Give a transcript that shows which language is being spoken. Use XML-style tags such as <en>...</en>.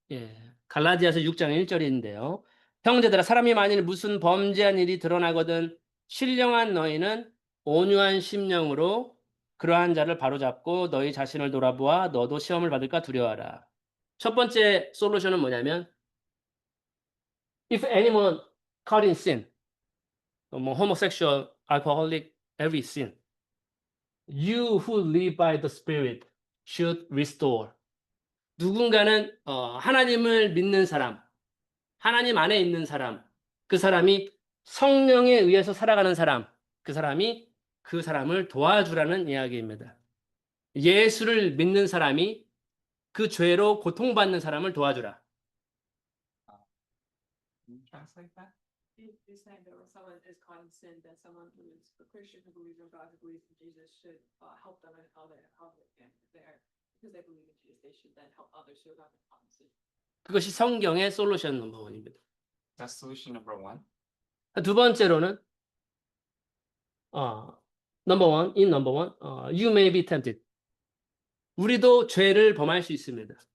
<ko>예, 갈라디아서 6장 1절인데요. 형제들아 사람이 만일 무슨 범죄한 일이 드러나거든 신령한 너희는 온유한 심령으로 그러한 자를 바로잡고 너희 자신을 돌아보아 너도 시험을 받을까 두려워하라. 첫 번째 솔루션은 뭐냐면</ko> <en>if anyone caught in sin,</en> <ko>뭐</ko> <en>homosexual, alcoholic, every sin, you who live by the Spirit should restore.</en> <ko>누군가는 하나님을 믿는 사람, 하나님 안에 있는 사람, 그 사람이 성령에 의해서 살아가는 사람, 그 사람이 그 사람을 도와주라는 이야기입니다. 예수를 믿는 사람이 그 죄로 고통받는 사람을 도와주라.</ko> <en>Can you translate that? He's saying that when someone is caught in sin, that someone who is a Christian who believes in God, who believes in Jesus, should help them and how they there because they believe in Jesus, they should then help others who have been caught in sin.</en> <ko>그것이 성경의 솔루션 넘버 원입니다.</ko> <en>That's solution number one.</en> <ko>두 번째로는</ko> <en>number one, you may be tempted.</en> <ko>우리도 죄를 범할 수 있습니다.</ko>